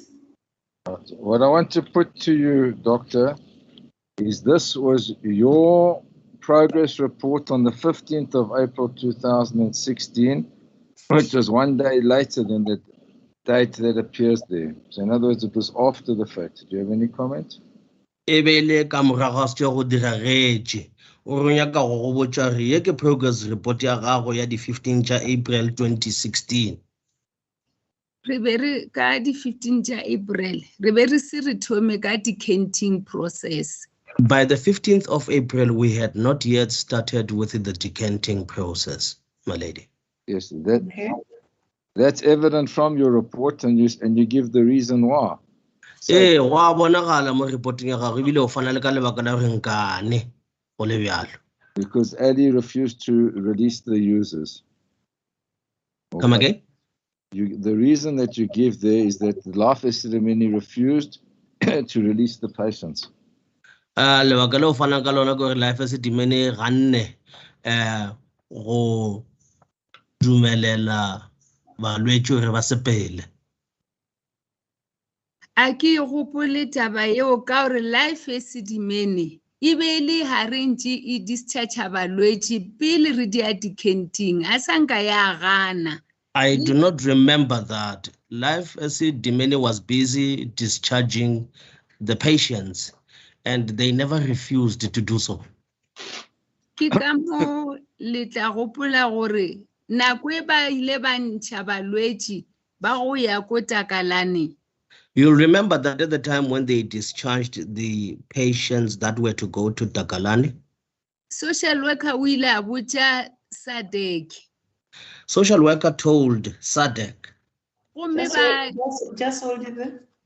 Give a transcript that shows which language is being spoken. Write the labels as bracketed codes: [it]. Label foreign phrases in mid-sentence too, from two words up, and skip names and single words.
[en] What I want to put to you, Doctor, is this was your progress report on the 15th of April 2016, which was one day later than the date that appears there. So in other words, it was after the fact. Do you have any comment? [nso] Ebele ka morago se go diragetse o re nya ka go botsa re ye ke [en] progress report [nso] ya gago ya di 15 ja April 2016. Re be re ka di 15 ja April re be re se re thome ka [en] decanting process. By the 15th of April, we had not yet started with the decanting process, my lady. Yes, that's evident from your report, and you give the reason why. [nso] Wa bonagala mo reporting ya gago ebile o fana le ka lebaka la re nkane go le bjalo. [en] Because Ali refused to release the users. Come again? The reason that you give there is that the Life Esidimeni refused to release the patients. [nso] Lebaka le o fana ka lona gore Life Esidimeni ganne go dumelela balwetši gore ba sepele. A ke gopole taba yeo ka gore Life Esidimeni e be le harentši e discharge balwetši pele re dia decanting a sanka ya gana. [en] I do not remember that. Life Esidimeni was busy discharging the patients, and they never refused to do so. [nso] Ke ka mo le tla gopola gore nako e ba ile ba ntsha balwetši ba go ya ko Takalane. [en] You'll remember that at the time when they discharged the patients that were to go to Takalani, Social worker [nso] o ile a botša Sadek. [en] social worker told Sadek, [nso] Gomme ba [en] Just hold it there.